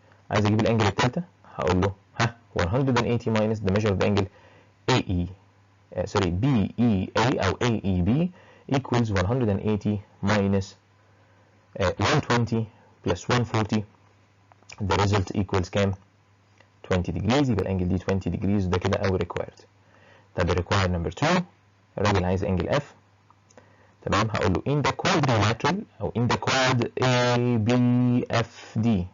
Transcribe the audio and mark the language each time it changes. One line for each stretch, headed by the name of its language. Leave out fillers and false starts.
Arabic: عايز اجيب الانجل الثالثه، هقول له ها
English: 180 minus the measure of the angle AE sorry BEA او AEB equals 180 minus 120 plus 140. the result equals
Arabic: كام؟
English: 20 degrees.
Arabic: يبقى الانجل دي
English: 20 degrees،
Arabic: ده كده او required. طب required number 2 الراجل عايز انجل F. تمام، هقول له
English: in the quadrilateral او in the quad ABFD.